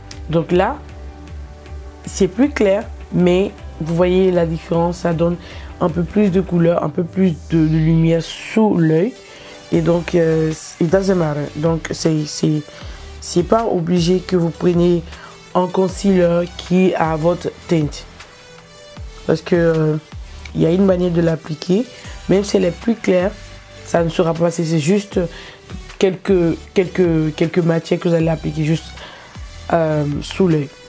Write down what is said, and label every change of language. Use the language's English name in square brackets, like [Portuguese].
[French] Donc là, c'est plus clair, mais vous voyez la différence, ça donne un peu plus de couleur, un peu plus de lumière sous l'œil. [English] Et donc, it doesn't matter. [French] Donc, c'est pas obligé que vous preniez un concealer qui a votre teinte. Parce que il y a une manière de l'appliquer. Même si elle est plus claire, ça ne sera pas passé. C'est juste quelques matières que vous allez appliquer juste sous l'œil.